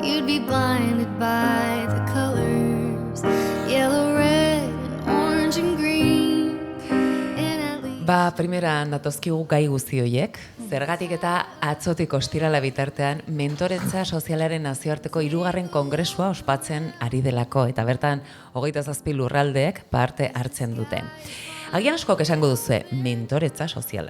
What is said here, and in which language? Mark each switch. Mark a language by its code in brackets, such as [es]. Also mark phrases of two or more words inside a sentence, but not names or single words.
[en] you'd be blinded by the colors, yellow, red, and orange and green. [eu] Primeran datozkigu gai guzti horiek, zergatik eta atzotik ostirala bitartean mentoretza sozialaren nazioarteko 3. kongresua ospatzen ari delako, eta bertan 27 lurraldeek parte hartzen dute. Agian askok esango duzue, mentoretza soziala.